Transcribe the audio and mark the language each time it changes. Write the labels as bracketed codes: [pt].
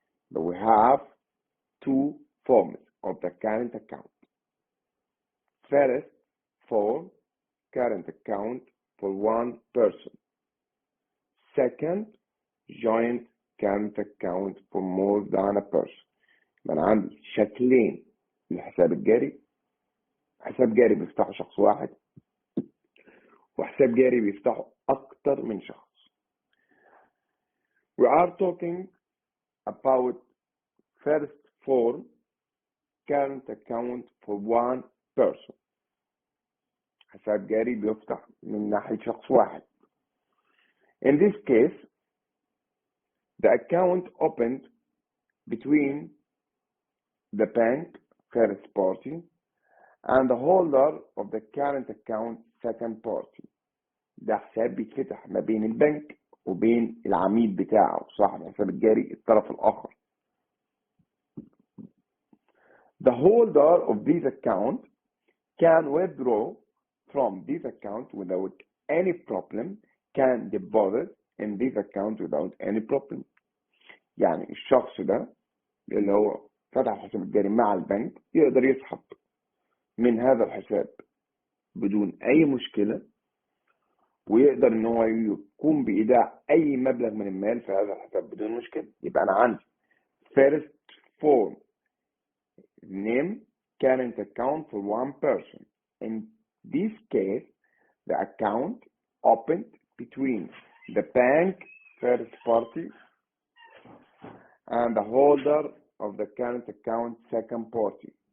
[en] But we have two forms of the current account. First form, current account for one person. Second, joint current account for more than a person. [ar] أنا عندي شكلين للحساب الجاري. حساب جاري بيفتحه شخص واحد، وحساب جاري بيفتحه أكتر من شخص. [en] We are talking about first form, current account for one person. [ar] حساب جاري بيفتح من ناحية شخص واحد. [en] In this case, the account opened between the bank, first party, and the holder of the current account, second party. [ar] ده حساب بيتفتح ما بين البنك وبين العميل بتاعه صاحب الحساب الجاري الطرف الآخر. [en] The holder of this account can withdraw from this account without any problem, can deposit in this account without any problem. [ar] يعني الشخص ده اللي هو فتح الحساب الجاري مع البنك يقدر يسحب من هذا الحساب بدون أي مشكلة، ويقدر إن هو يقوم بإيداع أي مبلغ من المال في هذا الحساب بدون مشكلة. يبقى أنا عندي [en] first form name current account for one person. In this case, the account opened between the bank first party and the holder of the current account second party.